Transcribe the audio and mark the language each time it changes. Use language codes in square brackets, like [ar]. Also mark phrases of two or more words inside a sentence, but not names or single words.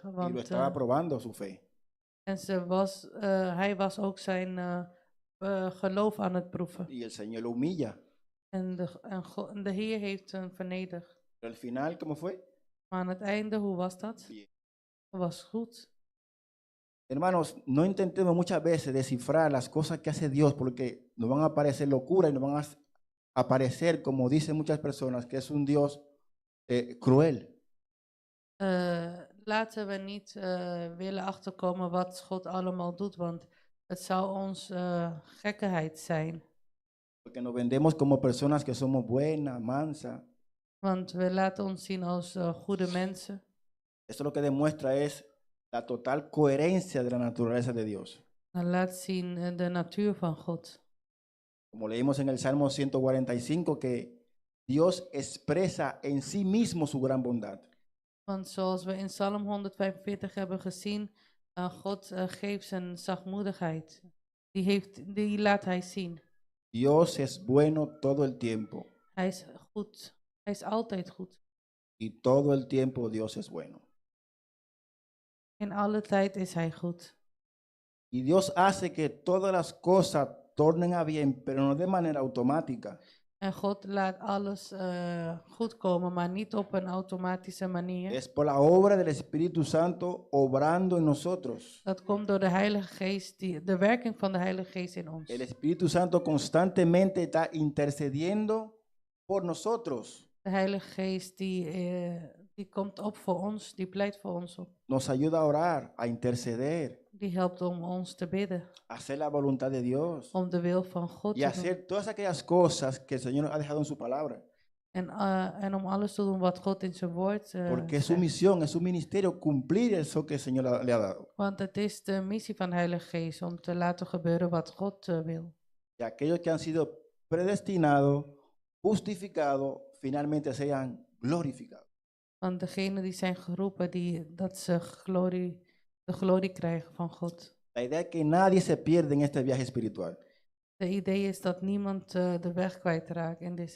[es] Y lo [nl] want [es] estaba probando su fe. [nl] en hij was ook zijn geloof aan het proeven. [es] Y el Señor lo humilla. [nl] En de Heer heeft hem vernederd. [es] Pero al final, ¿cómo fue? [nl] Maar aan het einde, hoe was dat? [es] Bien. [nl] Het was goed. [es] Hermanos, no intentemos muchas veces descifrar las cosas que hace Dios porque nos van a parecer locura y nos van a parecer, como dicen muchas personas, que es un Dios cruel. [nl] Laten we niet willen achterkomen wat God allemaal doet, want het zou ons gekkenheid zijn. [es] Porque nos vendemos como personas que somos buenas, mansas. [nl] Want we laten ons zien als goede mensen. [es] Eso lo que demuestra es la total coherencia de la naturaleza de Dios. [nl] Dat laat zien de natuur van God. [es] Como leímos en el Salmo 145, que Dios expresa en sí mismo su gran bondad. [nl] Want zoals we in Psalm 145 hebben gezien, God geeft zijn zachtmoedigheid. Die laat hij zien. [es] Dios es bueno todo el tiempo. [nl] Hij is goed. Hij is altijd goed. [es] Y todo el tiempo Dios es bueno. [nl] In alle tijd is hij goed. [es] Y Dios hace que todas las cosas tornen a bien, pero no de manera automática. [nl] En God laat alles goed komen, maar niet op een automatische manier. [es] Es por la obra del Espíritu Santo obrando en nosotros. [nl] Dat komt door de Heilige Geest, de werking van de Heilige Geest in ons. [es] El Espíritu Santo constantemente está intercediendo por nosotros. [nl] De Heilige Geest die komt op voor ons, die pleit voor ons op. [es] Nos ayuda a orar, a interceder, [nl] Die helpt om ons te bidden, [es] a hacer la voluntad de Dios [nl] om de wil van God [es] y [nl] te [es] a [nl] doen. [es] hacer todas aquellas cosas que el Señor nos ha dejado en su palabra. [nl] En om alles te doen wat God in zijn woord [es] Porque es su [nl] zegt. [es] misión, es su ministerio cumplir eso que el Señor le ha dado. [nl] Want het is de missie van de Heilige Geest om te laten gebeuren wat God wil. [es] Y aquellos que han sido predestinados, justificados, finalmente sean glorificados. [nl] Want degenen die zijn geroepen, dat ze de glorie krijgen van God. [es] La idea es que nadie se pierde en este viaje espiritual. [nl] De idee is dat niemand de weg kwijtraakt in deze